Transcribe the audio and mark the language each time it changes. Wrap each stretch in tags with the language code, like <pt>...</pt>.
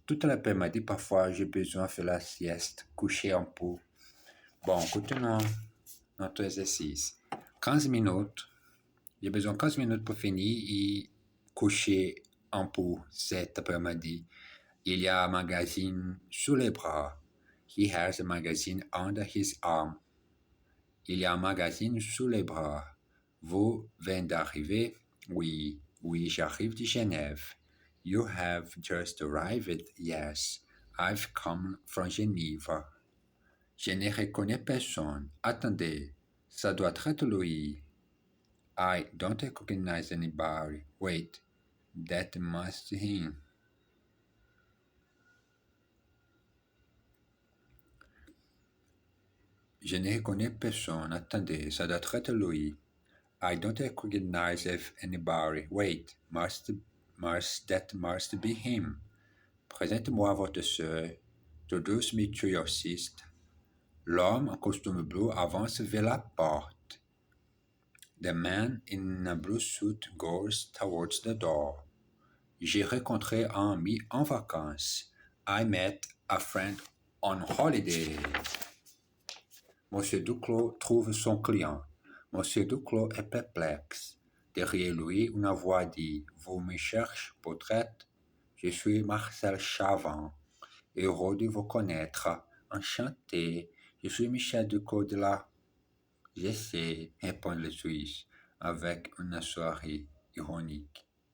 <fr>Tout l'après-midi, parfois, j'ai besoin de faire la sieste, coucher un peu. Bon, continuons notre exercice. 15 minutes. J'ai besoin de 15 minutes pour finir et coucher un peu cet après-midi. Il y a un magazine sous les bras.</fr> <en>He has a magazine under his arm.</en> <fr>Il y a un magazine sous les bras. Vous venez d'arriver? Oui, j'arrive de Genève.</fr> <en>You have just arrived? Yes, I've come from Geneva.</en> <fr>Je ne reconnais personne. Attendez, ça doit être lui.</fr> <en>I don't recognize anybody. Wait, that must be him.</en> <fr>Je ne reconnais personne. Attendez, ça doit être lui.</fr> <en>I don't recognize anybody. Wait, that must be him.</en> <fr>Présente-moi votre sœur.</fr> <en>Introduce me to your sister.</en> <fr>L'homme en costume bleu avance vers la porte.</fr> <en>The man in a blue suit goes towards the door.</en> <fr>J'ai rencontré un ami en vacances.</fr> <en>I met a friend on holiday.</en> <fr>Monsieur Duclos trouve son client. Monsieur Duclos est perplexe. Derrière lui, une voix dit « Vous me cherchez, peut-être? Je suis Marcel Chavin. Heureux de vous connaître. Enchanté. Je suis Michel Duclos de la... Je sais, répond le Suisse, avec un sourire ironique.</fr>